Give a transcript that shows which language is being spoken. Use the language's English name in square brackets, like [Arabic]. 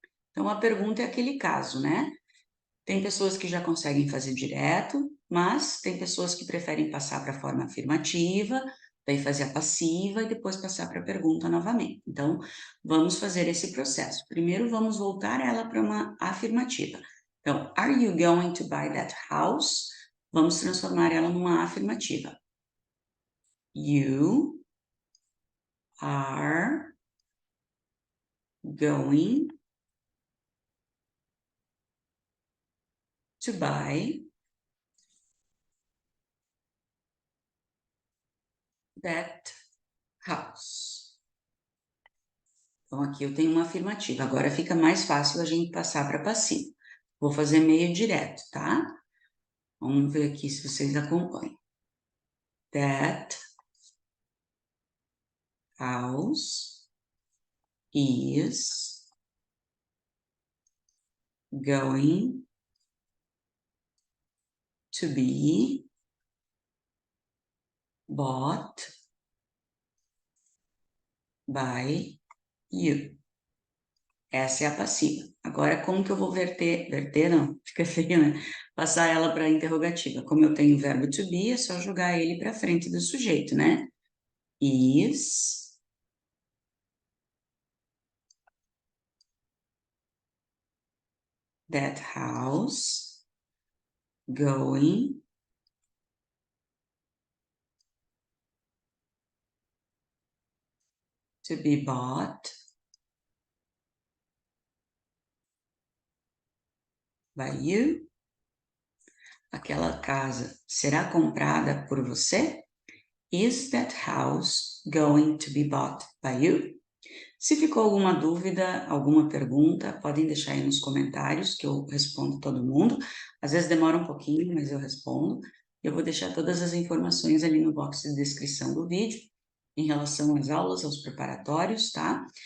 [Portuguese] Então, a pergunta é aquele caso, né? Tem pessoas que já conseguem fazer direto, mas tem pessoas que preferem passar para a forma afirmativa, daí fazer a passiva e depois passar para a pergunta novamente. Então, vamos fazer esse processo. Primeiro, vamos voltar ela para uma afirmativa. [English] Então, are you going to buy that house? [Portuguese] Vamos transformar ela numa afirmativa. [English] You are going to buy that house. [Portuguese] Então, aqui eu tenho uma afirmativa. Agora fica mais fácil a gente passar para passivo. Vou fazer meio direto, tá? Vamos ver aqui se vocês acompanham. [English] That house is going to be bought by you. [Portuguese] Essa é a passiva. Agora, como que eu vou verter não, fica feio, né? Passar ela para a interrogativa. Como eu tenho o verbo to be, é só jogar ele para frente do sujeito, né? [English] Is that house going to be bought by you? [Portuguese] Aquela casa será comprada por você? [English] Is that house going to be bought by you? [Portuguese] Se ficou alguma dúvida, alguma pergunta, podem deixar aí nos comentários que eu respondo todo mundo. Às vezes demora um pouquinho, mas eu respondo. Eu vou deixar todas as informações ali no box de descrição do vídeo em relação às aulas, aos preparatórios, tá?